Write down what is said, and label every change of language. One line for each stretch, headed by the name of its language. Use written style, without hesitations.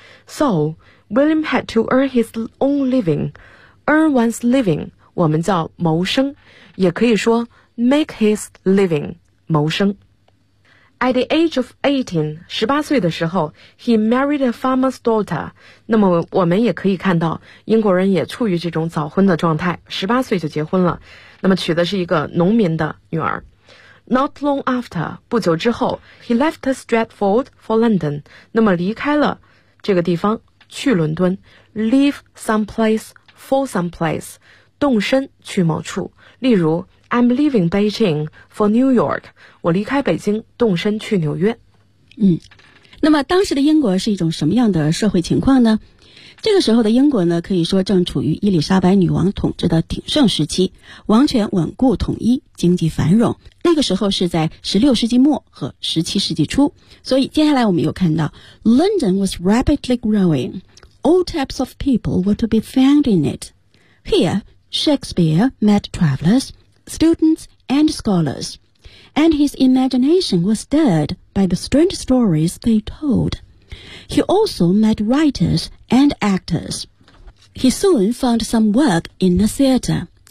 English: So William had to earn his own living， earn one's living
Chinese: 我们叫谋生，也可以说
English: make his living
Chinese: 谋生。
English: At the age of 18,
Chinese: 18岁的时候
English: he married a farmer's daughter.
Chinese: 那么我们也可以看到英国人也处于这种早婚的状态，18岁就结婚了，那么娶的是一个农民的女儿。
English: Not long after,
Chinese: 不久之后
English: he left Stratford for London.
Chinese: 那么离开了这个地方去伦敦，
English: leave someplace for someplace,
Chinese: 动身去某处。例如
English: I'm leaving Beijing for New York.
Chinese: 我离开北京，动身去纽约。嗯，那么当时的英国是一种什么样的社会情况呢？这个时候的英国呢，可以说正处于伊丽莎白女王统治的鼎盛时期，王权稳固统一，经济繁荣。那个时候是在16世纪末和17世纪初。所以接下来我们又看到
English: London was rapidly growing. All types of people were to be found in it. Here, Shakespeare met travelers. Students and scholars, and his imagination was stirred by the strange stories they told. He also met writers and actors. He soon found some work in the theater.